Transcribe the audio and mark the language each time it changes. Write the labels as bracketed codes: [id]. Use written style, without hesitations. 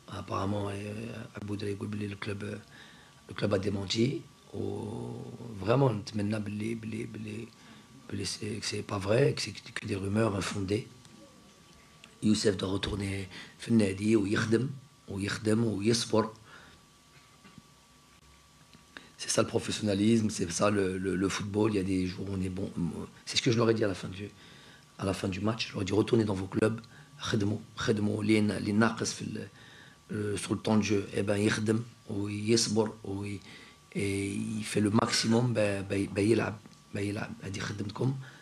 [fr] Apparemment, Abou Dali [ar] يقول باللي [fr] le club a démenti. Vraiment, [ar] نتمنى باللي [fr] que c'est pas vrai, que c'est que des rumeurs infondées. Youssef doit retourner [ar] في النادي ويخدم ويصبر. [fr] C'est ça le professionnalisme, c'est ça le football. Il y a des jours où on est bon. C'est ce que je leur ai dit à la fin du match. Je leur ai dit retournez dans vos clubs, [ar] خدموا اللي ناقص [fr] sur le temps de jeu. Eh ben [ar] يخدم ويصبر [fr] il fait le maximum [ar] يلعب. هذه خدمتكم